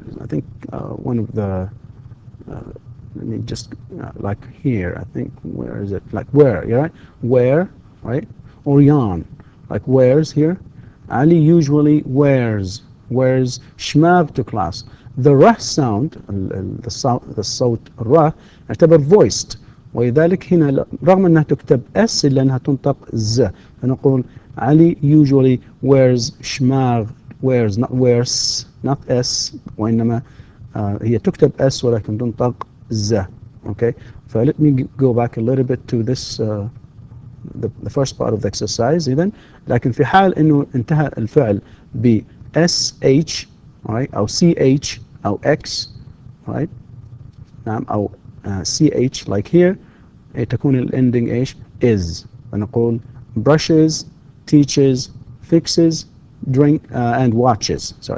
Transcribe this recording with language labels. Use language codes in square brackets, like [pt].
[en] I think one of the let me just like here, I think, where is it, like where, yeah, right? Where, right? Or yarn, like wears here. Ali usually wears شماغ to class. [ar] The r sound, the صوت الر يعتبر voiced، ولذلك هنا رغم أنها تكتب S إلا أنها تنطق Z، فنقول علي [en] usually wears [ar] شماغ wears not wears not S، وإنما هي تكتب S ولكن تنطق Z. [en] Okay, so let me go back a little bit to this the first part of the exercise. [ar] إذن لكن في حال إنه انتهى الفعل ب SH right أو CH أو X right نعم أو CH like here تكون الending ايش is، فنقول [en] brushes, teaches, fixes, drink and watches.